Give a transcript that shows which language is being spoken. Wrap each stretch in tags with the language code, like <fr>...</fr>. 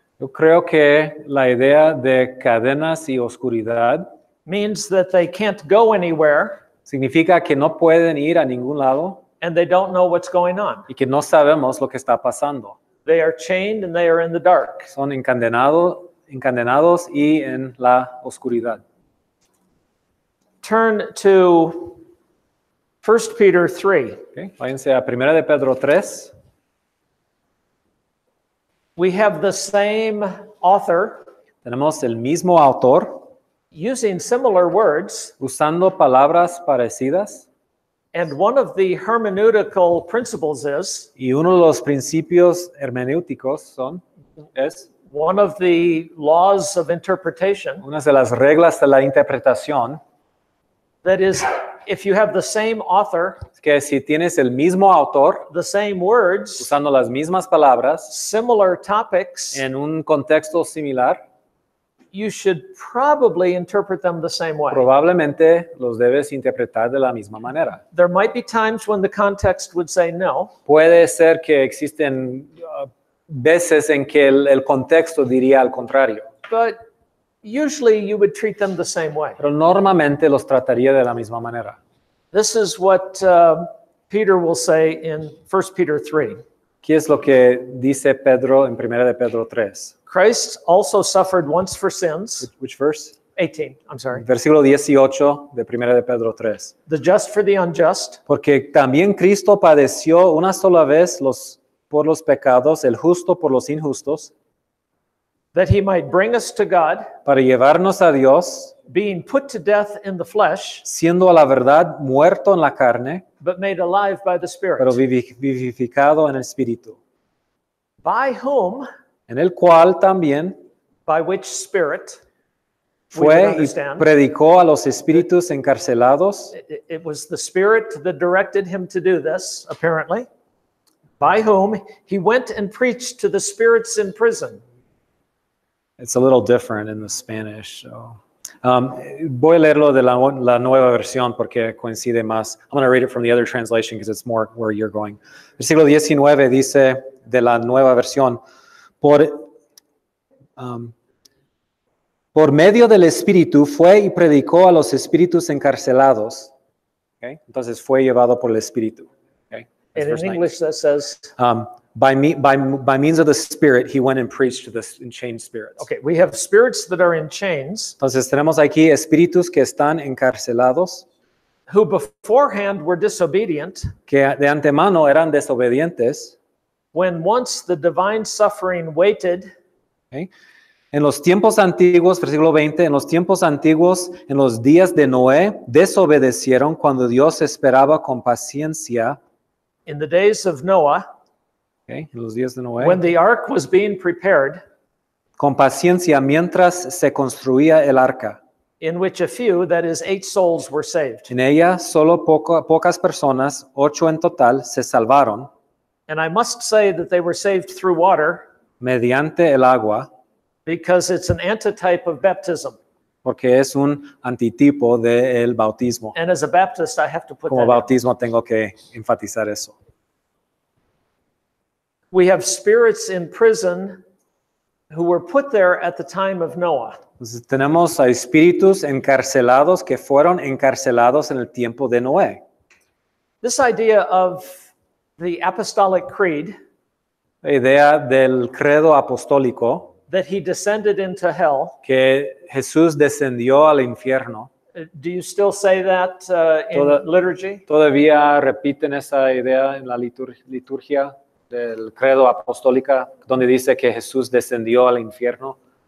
<es>Yo creo que la idea de cadenas y oscuridad</es> <en>means that they can't go anywhere</en> <es>significa que no pueden ir a ningún lado</es> <en>and they don't know what's going on.</en> <es>y que no sabemos lo que está pasando.</es> <en>They are chained and they are in the dark.</en> <es>Son encadenados y en la oscuridad.</es> <en>Turn to 1 Peter 3.</en> <es>Okay, váyanse a 1 de Pedro 3.</es> <en>We have the same author</en> <es>Tenemos el mismo autor</es> <en>using similar words,</en> <es>usando palabras parecidas.</es> <en>and one of the hermeneutical principles is,</en> <es>Y uno de los principios hermenéuticos es</es> <en>one of the laws of interpretation,</en> <es>una de las reglas de la interpretación,</es> <en>that is, if you have the same author,</en> <es>que si tienes el mismo autor</es> <en>the same words,</en> <es>usando las mismas palabras</es> <en>similar topics,</en> <es>en un contexto similar,</es> <en>you should probably interpret them the same way.</en> <es>probablemente los debes interpretar de la misma manera.</es> <en>There might be times when the context would say no,</en> <es>Puede ser que existen veces en que el contexto diría al contrario,</es> <en>but usually you would treat them the same way.</en> <es>pero normalmente los trataría de la misma manera.</es> <en>This is what Peter will say in 1 Peter 3.</en> <es>¿Qué es lo que dice Pedro en 1 de Pedro 3?</es> <en>Christ also suffered once for sins. Which verse? 18, I'm sorry.</en> <es>Versículo 18 de 1 de Pedro 3.</es> <en>The just for the unjust,</en> <es>Porque también Cristo padeció una sola vez por los pecados, el justo por los injustos,</es> <en>that he might bring us to God,</en> <es>para llevarnos a Dios,</es> <en>being put to death in the flesh,</en> <es>siendo a la verdad muerto en la carne,</es> <en>but made alive by the Spirit,</en> <es>pero vivificado en el espíritu,</es> <en>by whom</en> <es>en el cual también</es> <en>by which spirit we would</en> <es>fue y</es> <en>understand.</en> <es>predicó a los espíritus encarcelados.</es> <en>It was the Spirit that directed him to do this, apparently, by whom he went and preached to the spirits in prison. It's a little different in the Spanish. So.</en> <es>Voy a leerlo de la nueva versión porque coincide más.</es> <en>I'm going to read it from the other translation because it's more where you're going.</en> <es>Versículo 19 dice de la nueva versión, por medio del Espíritu fue y predicó a los espíritus encarcelados. Okay? Entonces fue llevado por el Espíritu.</es> <en>Okay? And in English that says, by means of the Spirit, he went and preached to the chained spirits. okay, we have spirits that are in chains,</en> <es>Entonces tenemos aquí espíritus que están encarcelados,</es> <en>who beforehand were disobedient,</en> <es>que de antemano eran desobedientes.</es> <en>when once the divine suffering waited, Okay.</en> <es>En los tiempos antiguos, versículo 20, en los tiempos antiguos, en los días de Noé, desobedecieron cuando Dios esperaba con paciencia.</es> <en>in the days of Noah,</en> <es>Okay. En los días de Noé,</es> <en>when the ark was being prepared,</en> <es>con paciencia mientras se construía el arca.</es> <en>in which a few, that is 8 souls, were saved.</en> <es>En ella solo pocas personas, 8 en total, se salvaron</es> <en>And I must say that they were saved through water</en> <es>mediante el agua,</es> <en>because it's an antitype of baptism.</en> <es>porque es un antitipo del bautismo.</es> <en>And as a Baptist, I have to put</en> <es>Como</es> <en>that in.</en> <es>bautismo tengo que enfatizar eso.</es> <en>We have spirits in prison who were put there at the time of Noah.</en> <es>Entonces tenemos a espíritus encarcelados que fueron encarcelados en el tiempo de Noé.</es> <en>This idea of the apostolic creed,</en> <es>La idea del credo apostólico,</es> <en>that he descended into hell,</en> <es>que Jesús descendió al infierno.</es> <en>do you still say that in</en> <es>Toda-</es> <en>liturgy?</en> <es>¿Todavía repiten esa idea en la liturgia del credo apostólica, donde dice que Jesús descendió al infierno?</es>